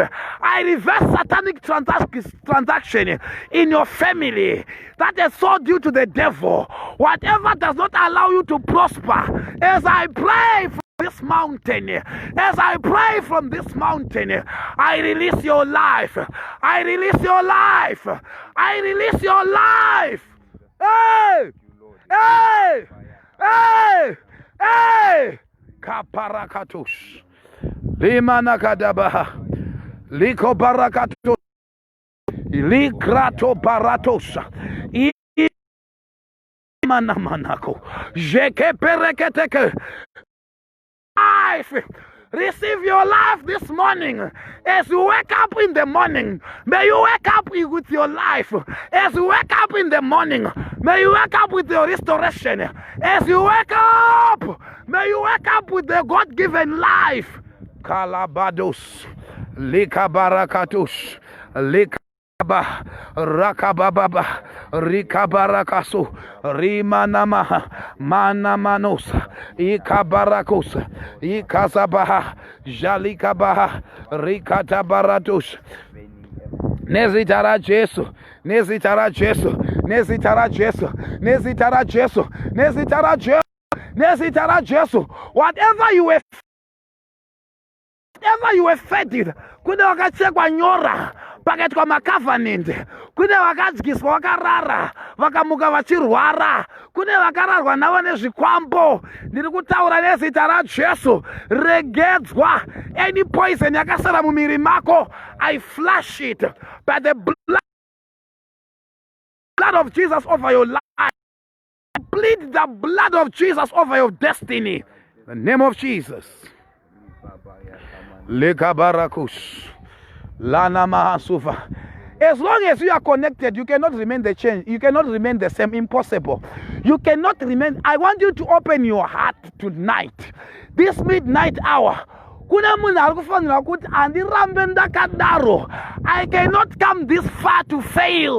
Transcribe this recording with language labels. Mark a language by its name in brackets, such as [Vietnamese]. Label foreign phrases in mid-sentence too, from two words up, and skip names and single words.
[English] I reverse satanic transaction in your family that is sold you to the devil. Whatever does not allow you to prosper, as I pray from this mountain, as I pray from this mountain, I release your life. I release your life. I release your life. Hey! Hey! Hey! Hey! Kaparakatus. Limana kadabaha. Liko barakatus. Likrato baratos. Imana manako. Jeke pereketeke. Life. Receive your life this morning. As you wake up in the morning, may you wake up with your life. As you wake up in the morning, may you wake up with your restoration. As you wake up, may you wake up with the God-given life. Kalabados, likabarakatus, likaba, rakabababa, rikabarakasu, rimanama, manamanos, ikabarakos, ikazabaha, jalikabaha, rikatabaratus. [Shona] Nezitara Jesu, nezitara Jesu, nezitara Jesu, nezitara Jesu, nezitara Jesu, nezitara Jesu. [English] Whatever you were fed with, [Shona] kude wakachekwa nyora pakati kwa makavanende, kude wakadyiswa wakarara vakamuka vachirwara, kude vakararwa navo nezvikwambo. Ndiri kutaura nezita ra Jesu, regedzwa. [English] Any poison [Shona] yakasara mumiri mako, [English] I flush it by the blood of Jesus over your life. Plead the blood of Jesus over your destiny. In the name of Jesus. Lekabarakus. Lana Mahasufa. As long as you are connected, you cannot remain the change. You cannot remain the same. Impossible. You cannot remain. I want you to open your heart tonight. This midnight hour. I cannot come this far to fail.